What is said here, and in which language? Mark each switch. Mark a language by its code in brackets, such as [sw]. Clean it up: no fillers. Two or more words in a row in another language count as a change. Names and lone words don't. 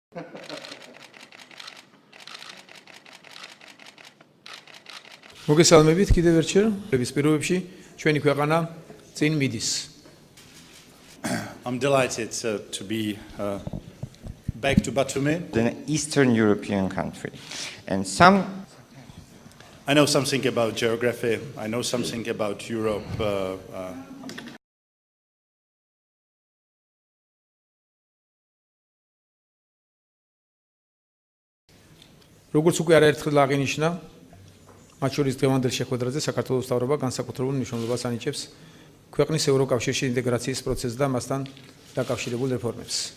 [ka] მოგესალმებით კიდევ ერთხელ, პირობებში ჩვენი ქვეყანა წინ მიდის. [en] I'm delighted to be back to Batumi. An Eastern European country. And I know something about geography. I know something about Europe. [ka] როგორც უკვე არაერთხელ აღინიშნა, მათ შორის დღევანდელ შეხვედრაზე საქართველოს მთავრობა განსაკუთრებულ მნიშვნელობას ანიჭებს ქვეყნის ევროკავშირში ინტეგრაციის პროცესს და მასთან დაკავშირებულ რეფორმებს.